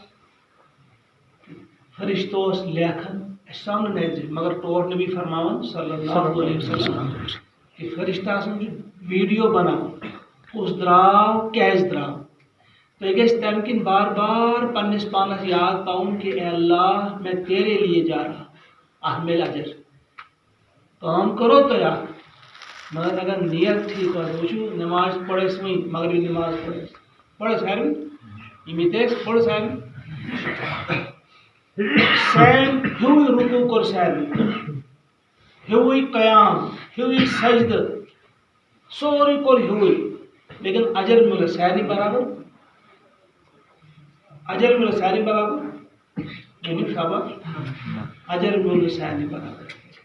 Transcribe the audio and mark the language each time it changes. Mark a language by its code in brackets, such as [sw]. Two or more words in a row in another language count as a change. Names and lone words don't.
[ks] فرشتہٕ اوس لیکھان اَسہِ سامنہٕ نظرِ مگر ٹوٹھ نبی فرماوان [ar] صلی اللہ علیہ وسلم [ks] کہ فرشتہٕ آسان چھُ ویٖڈیو بناوان کُس درٛاو کیازِ درٛاو تۄہہِ گژھِ تمہِ کِنۍ بار بار پننِس پانس یاد پاوُن کہ [ur] اے اللہ میں تیرے لیے جا رہا [ks] اتھ میلہِ اجر کٲم کرو تۄہہِ اکھ مگر اگر نیت ٹھیٖک آسہِ وٕچھِو نٮ۪ماز پٔر اَسہِ وۄنۍ مغربی نٮ۪ماز پٔر اَسہِ سارنٕے یِم ییٚتہِ ٲسۍ پٔر سارنٕے سیم ہیوٗوٕے رُکوٗع کوٚر سارنٕے ہیوٗوٕے قیام ہیوٗوٕے سجدٕ سورُے کوٚر ہیوٗوٕے لیکن اجر میوٗل اَسہِ سارنٕے برابر اجر میوٗل اَسہِ سارنٕے برابر ؤنِو شاباش اجر میوٗل نہٕ سارنٕے برابر